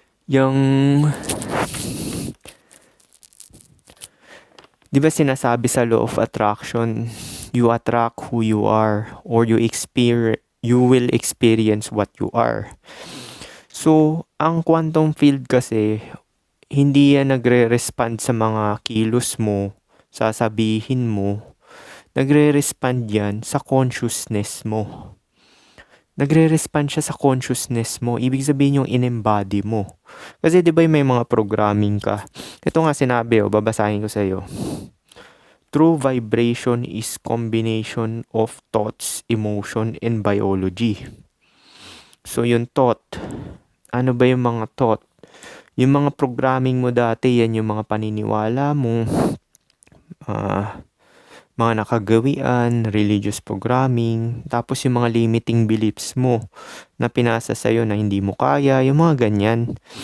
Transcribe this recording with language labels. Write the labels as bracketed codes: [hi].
[tl] Yung, di ba sinasabi sa [en] law of attraction, you attract who you are or you will experience what you are. [tl] So, ang quantum field kasi, hindi yan nagre-respond sa mga kilos mo, sasabihin mo. Nagre-respond yan sa consciousness mo. Nagre-respond siya sa consciousness mo. Ibig sabihin yung in-embody mo. Kasi di ba may mga programming ka. Ito nga sinabi, babasahin ko sa iyo. [en] True vibration is combination of thoughts, emotion, and biology. [tl] So yung thought, ano ba yung mga thought? Yung mga programming mo dati, yan yung mga paniniwala mo, mga nakagawian, religious programming, tapos yung mga limiting beliefs mo na pinasa sa'yo na hindi mo kaya, yung mga ganyan.